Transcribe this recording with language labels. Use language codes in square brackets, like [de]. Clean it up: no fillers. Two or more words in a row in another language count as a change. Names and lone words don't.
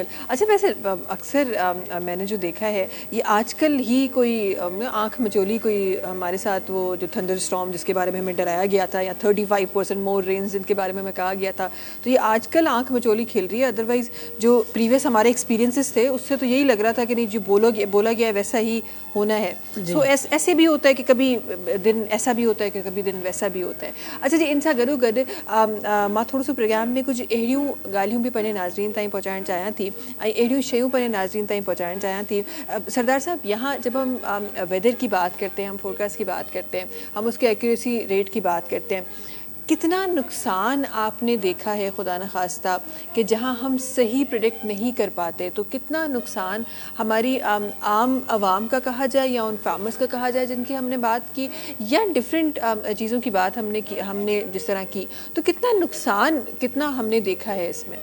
[ur] اچھا ویسے اکثر میں نے جو دیکھا ہے یہ آج کل ہی کوئی آنکھ مچولی کوئی ہمارے ساتھ وہ جو [en] thunderstorm [ur] جس کے بارے میں ہمیں ڈرایا گیا تھا یا 35% [en] more rains [ur] جن کے بارے میں ہمیں کہا گیا تھا، تو یہ آج کل آنکھ مچولی کھیل رہی ہے. ادروائز جو پریویس ہمارے ایکسپیرینسز تھے اس سے تو یہی لگ رہا تھا کہ نہیں جو بولا گیا ہے ویسا ہی ہونا ہے. سو ایسے بھی ہوتا ہے کہ کبھی دن ایسا بھی ہوتا ہے کہ کبھی دن ویسا بھی ہوتا ہے. اچھا جی ان سا گڈو گڈ [sd] मां थोरो सो प्रोग्राम में कुछ अहिड़ियूं ॻाल्हियूं बि पंहिंजे नाज़रीन ताईं पहुंचाइणु चाहियां थी ऐं अहिड़ियूं शयूं पंहिंजे नाज़रीन ताईं पहुंचाइणु चाहियां थी. [ur] سردار صاحب یہاں جب ہم ویدر کی بات کرتے ہیں، ہم فورکاسٹ کی بات کرتے ہیں، ہم اس کے ایکیوریسی ریٹ کی بات کرتے ہیں، کتنا نقصان آپ نے دیکھا ہے خدا نہ خواستہ کہ جہاں ہم صحیح پریڈکٹ نہیں کر پاتے تو کتنا نقصان ہماری عام عوام کا کہا جائے یا ان فارمرز کا کہا جائے جن کی ہم نے بات کی یا ڈفرنٹ چیزوں کی بات ہم نے جس طرح کی، تو کتنا نقصان کتنا ہم نے دیکھا ہے اس میں.